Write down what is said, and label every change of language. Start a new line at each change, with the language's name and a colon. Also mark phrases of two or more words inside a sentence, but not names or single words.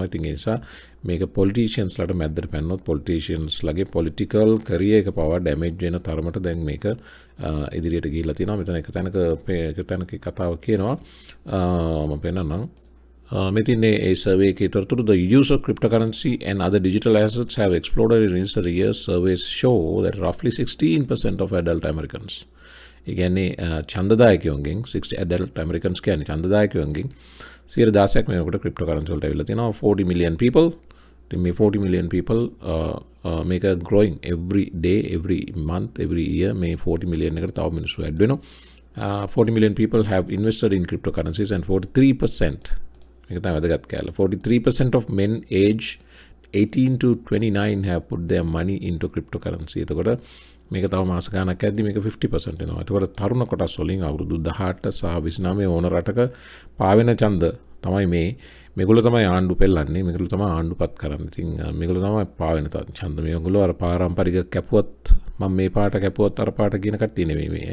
Sinhala: ඉතින් ඒ නිසා මේක පොලිටිෂියන්ස්ලට මැද්දට පැන්නොත් පොලිටිෂියන්ස්ලගේ
English: political career
Sinhala: එක පවා ඩැමේජ් වෙන තරමට දැන් මේක ඉදිරියට ගිහිල්ලා තියෙනවා. මෙතන එක තැනක කතාව කියනවා මම පෙන්නන්නම්. මෙතින් ඒ සර්වේ එකේ තොරතුරු
English: the use of cryptocurrency and other digital assets have exploded in recent years. Surveys show that roughly 16% of adult Americans,
Sinhala: ඒ කියන්නේ ඡන්දදායකයන්ගෙන් 60
English: adult Americans
Sinhala: කියන්නේ ඡන්දදායකයන්ගෙන් 16% මේකට cryptocurrency වලට ඇවිල්ලා තියෙනවා.
English: 40 million people. මේ 40 million people මේක growing every day, every month, every year.
Sinhala: මේ 40 million එකට තව මිනිස්සු ඇඩ් වෙනවා. 40 million
English: people have invested in cryptocurrencies and 43%
Sinhala: මේක තමයි වැදගත් කැලේ.
English: 43% of men aged 18 to 29 have put their money into cryptocurrency.
Sinhala: එතකොට මේක තව මාස ගානක් ඇද්දි මේක 50% වෙනවා. එතකොට තරුණ කොටස් වලින් අවුරුදු 18 සහ 29 ඕන රටක පාවෙන ඡන්ද තමයි මේගොල්ලෝ තමයි ආණ්ඩු පෙල්ලන්නේ. මේගොල්ලෝ තමයි ආණ්ඩුපත් කරන්නේ. ඉතින් මේගොල්ලෝ තමයි පාවෙන ඡන්ද. මේගොල්ලෝ අර පාරම්පරික කැපුවත් මම මේ පාට කැපුවත් අර පාට කියන කට්ටිය නෙමෙයි මේ.